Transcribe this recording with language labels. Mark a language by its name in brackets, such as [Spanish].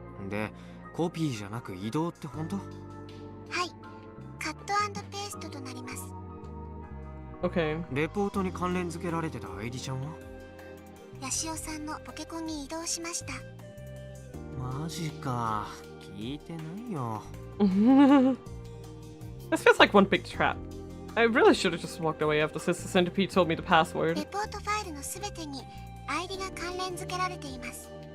[Japanese] で、コピーじゃなく移動って本当？はい。カット&ペーストとなります。 [English] Okay. [Japanese] レポートに関連付けられてた愛梨ちゃんは？ヤシオさんのポケコンに移動しました。マジか。聞いてないよ。 [English] This feels like one big trap. I really should have just walked away after Sister Centipede told me the password. [Japanese] レポートファイルのすべてに ID が関連付けられています。